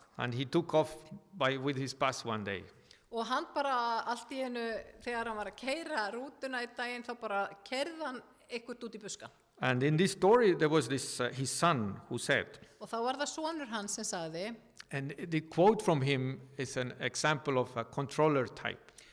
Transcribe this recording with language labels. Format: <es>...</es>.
<en>And he took off with his bus one day.</en> <is>og hann bara allt í einu þegar hann var að keyra rútuna í daginn þá bara keyrði hann eitthvað út í buskan.</is> <en>And in this story, there was this his son who said,</en> <is>Og þá var það sonur hans sem sagði,</is> <en>and the quote from him is an example of a controller type.</en>